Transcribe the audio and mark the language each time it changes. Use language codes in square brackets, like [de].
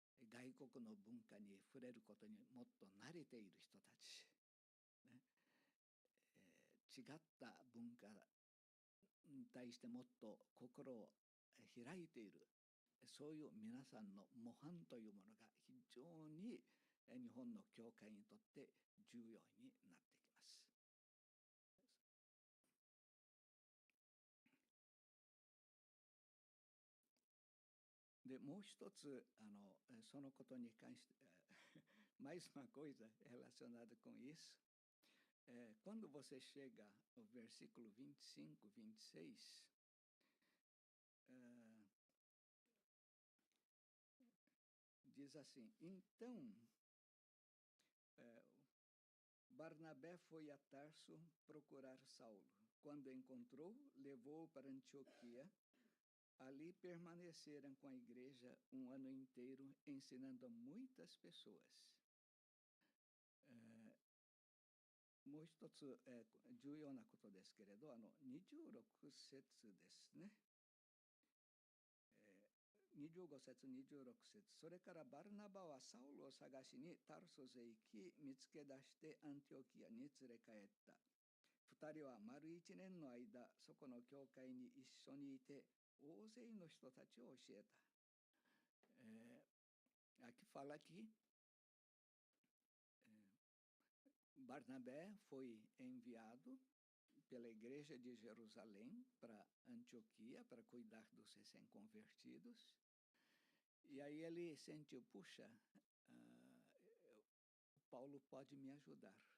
[ja] 外国の文化に触れることにもっと慣れている人たち、ね、違った文化に対してもっと心を開いている、そういう皆さんの模範というものが非常に日本の教会にとって重要になってきます。でもう一つそのことに関して [pt] mais uma coisa relacionada com isso. Quando você chega ao versículo 25, 26, diz assim: Então Barnabé foi a Tarso procurar Saulo. Quando encontrou, levou-o para Antioquia. Ali permaneceram com a igreja um ano inteiro, ensinando a muitas pessoas. [ja] もう一つ、重要なことですけれど、26節ですね。 25節、26節。それからバルナバはサウルを探しにタルソスへ行き、見つけ出してアンティオキアに連れ帰った。 2人は丸1年の間、そこの教会に一緒にいて、大勢の人たちを教えた。 [pt] Aqui fala que Barnabé foi enviado pela igreja de Jerusalém para Antioquia para cuidar dos recém-convertidos. E aí ele sentiu, puxa, Paulo pode me ajudar.